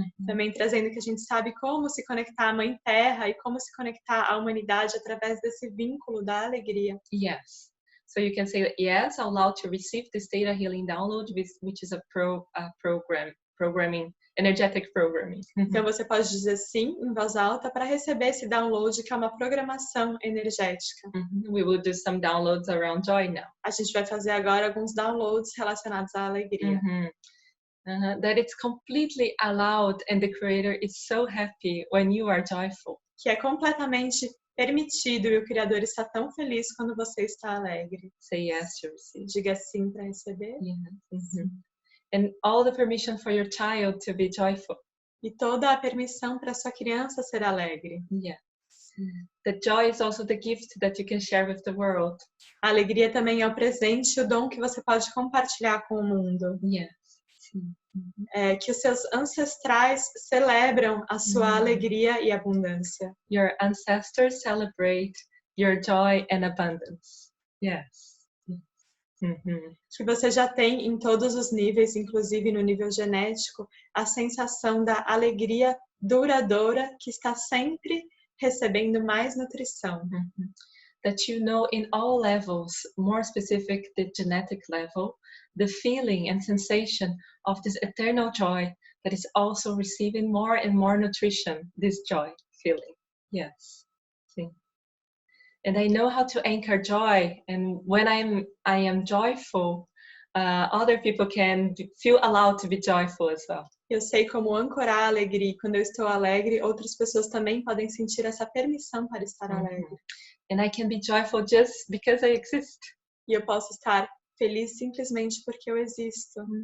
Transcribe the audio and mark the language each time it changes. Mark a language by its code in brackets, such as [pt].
[pt] Também trazendo que a gente sabe como se conectar à Mãe Terra e como se conectar à humanidade através desse vínculo da alegria. [en] Yes. So you can say yes, allow to receive this Theta Healing download, which is a programming, energetic programming. [pt] Então você pode dizer sim em voz alta para receber esse download, que é uma programação energética. [en] We will do some downloads around joy now. [pt] A gente vai fazer agora alguns downloads relacionados à alegria. [en] That it's completely allowed and the creator is so happy when you are joyful. [pt] Que é completamente permitido e o Criador está tão feliz quando você está alegre. [en] Say yes to receive. [pt] Diga sim para receber. [en] And all the permission for your child to be joyful. [pt] E toda a permissão para sua criança ser alegre. [en] Yes. The joy is also the gift that you can share with the world. [pt] A alegria também é o presente e o dom que você pode compartilhar com o mundo. [en] Yes. [pt] Que os seus ancestrais celebram a sua alegria e abundância. [en] Your ancestors celebrate your joy and abundance. Yes. [pt] Que você já tem em todos os níveis, inclusive no nível genético, a sensação da alegria duradoura que está sempre recebendo mais nutrição. [en] That you know in all levels, more specific the genetic level, the feeling and sensation of this eternal joy that is also receiving more and more nutrition, this joy feeling. Yes. See. And I know how to anchor joy, and when I am joyful, other people can feel allowed to be joyful as well. [pt] Eu sei como ancorar a alegria. Quando eu estou alegre, outras pessoas também podem sentir essa permissão para estar alegre. [en] And I can be joyful just because I exist. [pt] E eu posso estar feliz simplesmente porque eu existo.